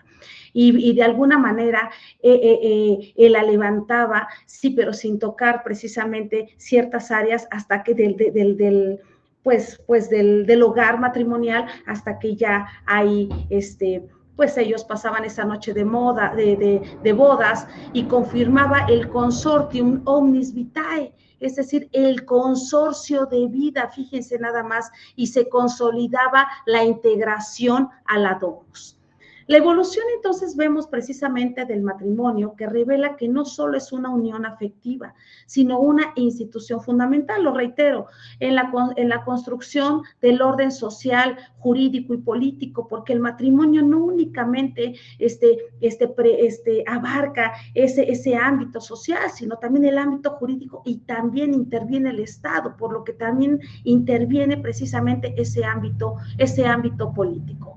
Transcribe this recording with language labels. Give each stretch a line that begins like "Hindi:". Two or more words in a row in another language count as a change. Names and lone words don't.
Spanish: Y de alguna manera la levantaba, sí, pero sin tocar precisamente ciertas áreas hasta que del hogar matrimonial, hasta que ya hay pues ellos pasaban esa noche de bodas y confirmaba el
Latin: consortium omnis vitae,
Spanish: es decir, el consorcio de vida, fíjense nada más, y se consolidaba la integración a la domus. La evolución entonces vemos precisamente del matrimonio que revela que no solo es una unión afectiva, sino una institución fundamental, lo reitero, en la construcción del orden social, jurídico y político, porque el matrimonio no únicamente abarca ese ámbito social, sino también el ámbito jurídico y también interviene el Estado, por lo que también interviene precisamente ese ámbito político.